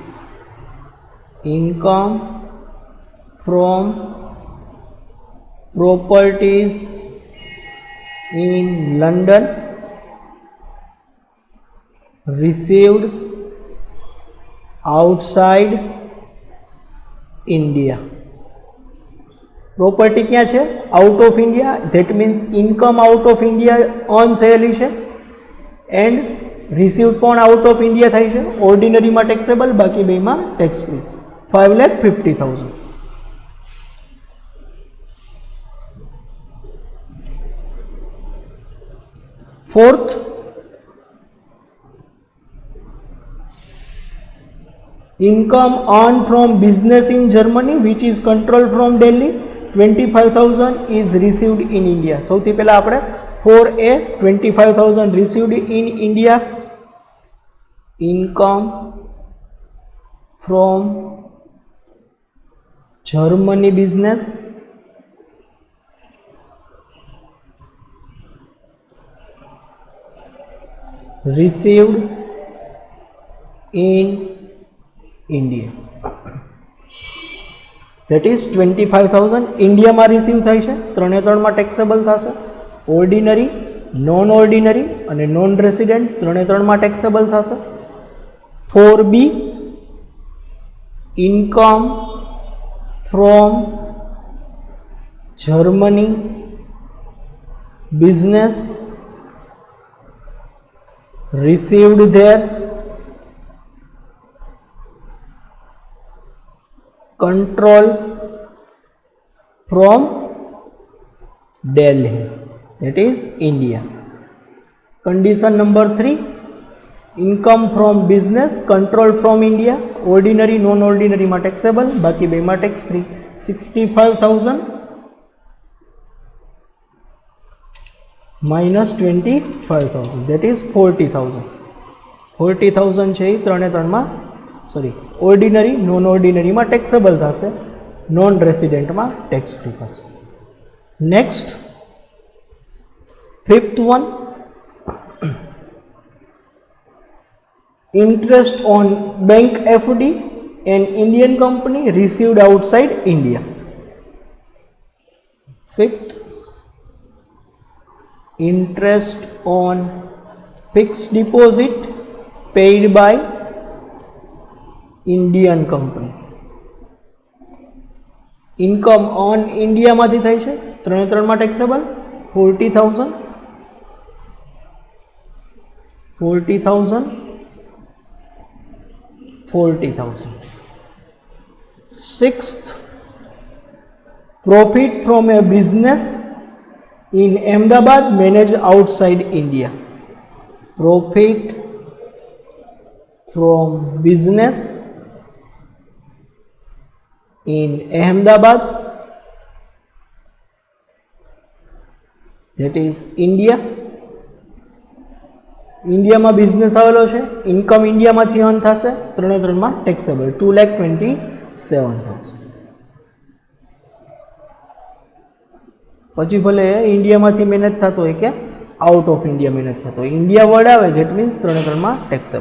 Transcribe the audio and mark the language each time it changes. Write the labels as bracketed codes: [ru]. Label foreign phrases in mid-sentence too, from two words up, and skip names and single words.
[en] Income from properties in London received outside India. Property [hi] क्या है? [en] Out of India. That means income out of India on [gu] થયેલી છે [en] and received પણ out of India [gu] થાય છે. [en] Ordinary માં taxable, [gu] બાકી બેમાં [en] tax free. 5,50,000. Fourth, income earned from business in Germany which is controlled from Delhi, 25,000 is received in India. [gu] સૌથી પહેલા આપણે 4A 25,000 [en] received in India. Income from Germany business received in India. That is [gu] 25,000 India માં રિસીવ થાય છે. 3 માં ટેક્સેબલ થશે. [en] ordinary, non ordinary [gu] અને [en] non resident [gu] 3 માં ટેક્સેબલ થશે. [en] 4B, income from Germany business received there control from Delhi, that is India. Condition number 3, income from business control from India, ordinary non ordinary માં taxable, [gu] બાકી બેમાં [en] tax free. 65,000 minus 25,000, that is 40,000. [gu] 40,000 છે એ 3 માં [en] ordinary non ordinary [gu] માં taxable થશે, [en] non resident [gu] માં [en] tax free [gu] થશે. [en] Next, fifth one, interest on bank FD an Indian company received outside India. Fifth, interest on fixed deposit paid by Indian company. Income on [gu] India માંથી થાય છે. 3 માં taxable. 40,000 40,000 40,000. [en] Sixth, profit from a business in Ahmedabad managed outside India. Profit from business in Ahmedabad, that is India. [gu] ઇન્ડિયામાં બિઝનેસ આવેલો છે. ઇન્કમ ઇન્ડિયામાંથી અર્ન થશે. 3 માં ટેક્સેબલ. 2,27,000. પછી ભલે ઇન્ડિયામાંથી મેનેજ થતો હોય કે [en] out of India [gu] મેનેજ થતો હોય, ઇન્ડિયા વર્ડ આવે [en] that means [gu] 3 માં ટેક્સેબલ.